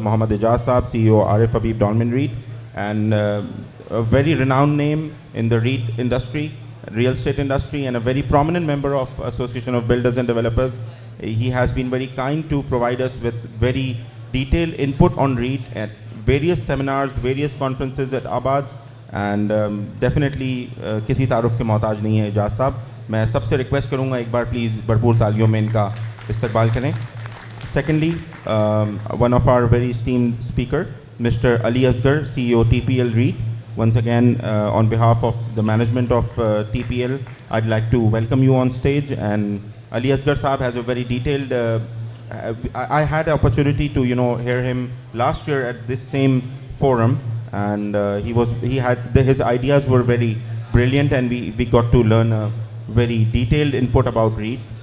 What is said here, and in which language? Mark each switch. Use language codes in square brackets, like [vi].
[en] Mohammad Ijaz Saab, CEO Arif Habib Dolmen REIT, and a very renowned name in the REIT industry, real estate industry, and a very prominent member of Association of Builders and Developers. He has been very kind to provide us with very detailed input on REIT at various seminars, various conferences at Abad, and definitely [hi] kisi तारुफ के मोहताज नहीं है इजाज़ साहब. मैं सबसे request करूँगा एक बार प्लीज़ भरपूर तालियों में इनका इस्तकबाल करें. [en] Secondly, one of our very esteemed speaker, Mr. Ali Asgar, CEO TPL REIT. Once again, on behalf of the management of TPL, I'd like to welcome you on stage. And Ali Asgar Saab has a very detailed I had the opportunity to hear him last year at this same forum, and his ideas were very brilliant, and we got to learn a very detailed input about REIT.